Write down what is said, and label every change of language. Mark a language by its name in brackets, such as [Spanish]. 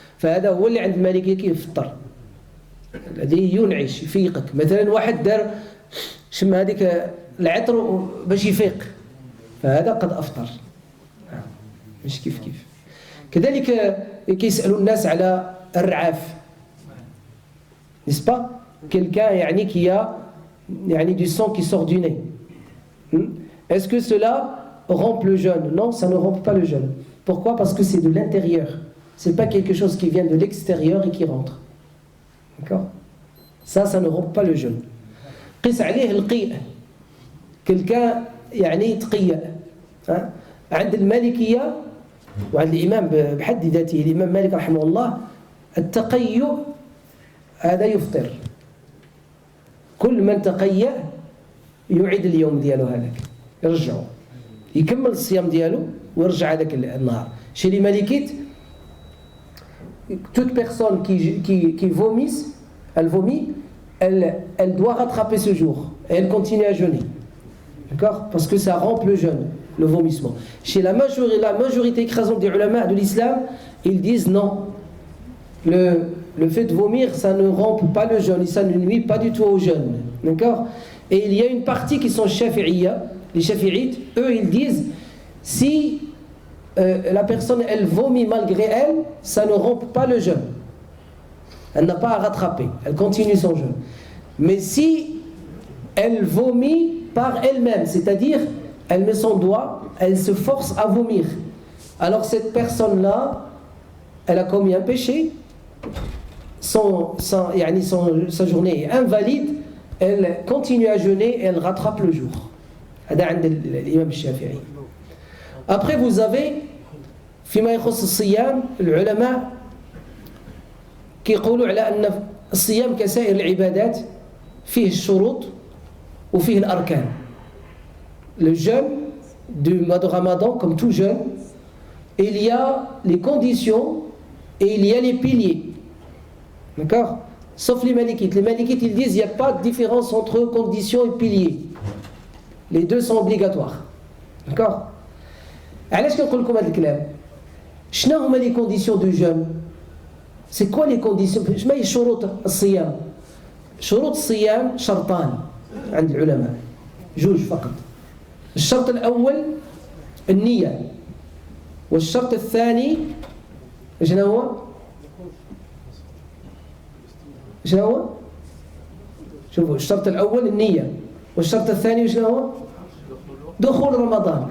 [Arabic] فهذا هو اللي عند المالكية كيفطر، الذي ينعش يفيقك. مثلا واحد دار شم هذيك العطر باش يفيق، فهذا قد أفطر. مش كيف كذلك كيسألوا الناس على الرعاف، [French] n'est-ce pas? Quelqu'un qui a du sang qui sort du nez. Est-ce que cela rompt le jeûne? Non, ça ne rompt pas le jeûne. Pourquoi? Parce que c'est de l'intérieur. C'est pas quelque chose qui vient de l'extérieur et qui rentre. D'accord? Ça ne rompt pas le jeûne. [Arabic] قيس عليه القيء. [French] Quelqu'un [Arabic] تقيء. عند المالكية وعند الإمام بحد ذاته الإمام مالك رحمه الله التقيؤ هذا يفطر. كل من تقيأ يعيد اليوم ديالو هذاك، يرجعو يكمل الصيام ديالو ويرجع هذاك النهار. [French] Chez les Malikites, toute personne qui vomisse, elle vomit, elle doit rattraper ce jour et elle continue à jeûner. D'accord? Parce que ça rompt le jeûne, le vomissement. Chez la majorité écrasante des ulama de l'islam, ils disent non. Le fait de vomir, ça ne rompt pas le jeûne et ça ne nuit pas du tout au jeûne. D'accord? Et il y a une partie qui sont shafi'iyya, les shafi'ites, eux ils disent si la personne elle vomit malgré elle, ça ne rompt pas le jeûne. Elle n'a pas à rattraper, elle continue son jeûne. Mais si elle vomit par elle-même, c'est-à-dire elle met son doigt, elle se force à vomir, alors cette personne-là, elle a commis un péché, sa journée est invalide, elle continue à jeûner et elle rattrape le jour. [Arabic] هذا عند الإمام الشافعي. [French] Après vous avez [Arabic] فيما يخص الصيام العلماء كيقولوا على أن الصيام كسائر العبادات فيه الشروط وفيه الأركان. [French] Le jeûne du mois de Ramadan, comme tout jeûne, il y a les conditions et il y a les piliers. D'accord? Sauf les Malikites. Les Malikites, ils disent qu'il n'y a pas de différence entre conditions et piliers. Les deux sont obligatoires. D'accord? [Arabic] علاش كنقول لكم هذا الكلام؟ شنو هما [French] les conditions du jeûne؟ C'est quoi les conditions؟ [Arabic] ما هي شروط الصيام؟ شروط الصيام شرطان عند العلماء، جوج فقط. الشرط الأول النية، والشرط الثاني شنو هو؟ شنو هو؟ شوفوا الشرط الأول النية، والشرط الثاني شنو هو؟ دخول رمضان.